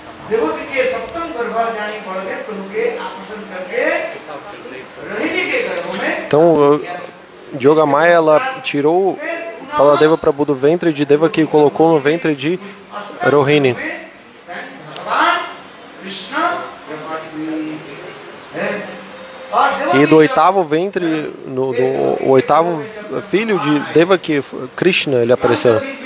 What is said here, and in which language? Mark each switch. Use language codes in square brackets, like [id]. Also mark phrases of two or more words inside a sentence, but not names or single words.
[hi] देवकी के सप्तम गर्भ जाने बलदेव प्रभु के आकर्षण करके रोहिणी के गर्भ में [pt] Então, Yogamaya, ela tirou Baladeva Prabhu do ventre de Devaki e colocou no ventre de Rohini. E do oitavo ventre, o oitavo filho de Devaki, Krishna, ele apareceu.